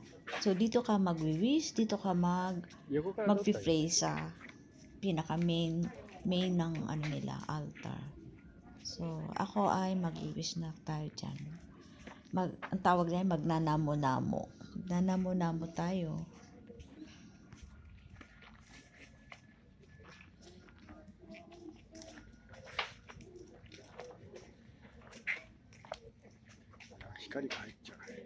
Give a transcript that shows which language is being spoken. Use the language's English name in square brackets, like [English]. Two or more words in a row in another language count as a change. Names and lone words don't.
[Filipino] So, dito ka magwi-wish, dito ka [Japanese] 横から撮ったらいい。 [Filipino] mag-pray sa pinaka main ng ano nila, altar. So, ako ay mag-wish na tayo dyan. Ang tawag na yan, magnanamo-namo. Magnanamo-namo tayo. [Japanese] Ah, 光が入っちゃう。